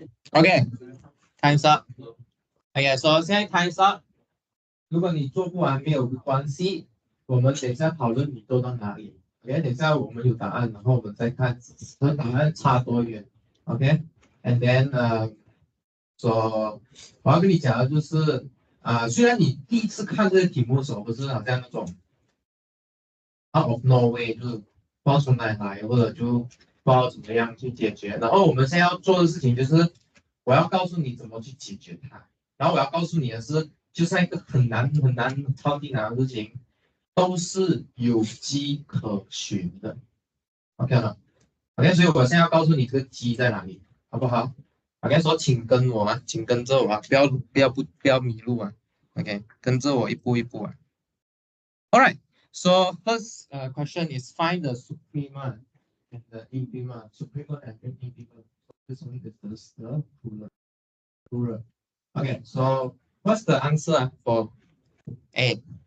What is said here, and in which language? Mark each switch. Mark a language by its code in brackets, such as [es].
[en] OK，time's up。OK， [zh] 说现在 [en] time's up。 [zh] 如果你做不完没有关系，我们等一下讨论你做到哪里。 OK， 等一下我们有答案，然后我们再看和答案差多远。 OK，and then 说我要跟你讲的就是虽然你第一次看这个题目的时候，不是好像那种 [en] out of nowhere， [zh] 就是不知道从哪里来，或者就不知道怎么样去解决。然后我们现在要做的事情就是，我要告诉你怎么去解决它。然后我要告诉你的是，就像一个很难、超级难的事情，都是有迹可循的。OK 了 ，OK， 所以我现在要告诉你这个迹在哪里，好不好 ？OK， 说请跟我啊，请跟着我啊，不要迷路啊。 OK， 跟着我一步一步啊。 [en] All right. So first question is find the suprema and the infima. Suprema and infima. This one is the plural. Okay, so what's the answer for A?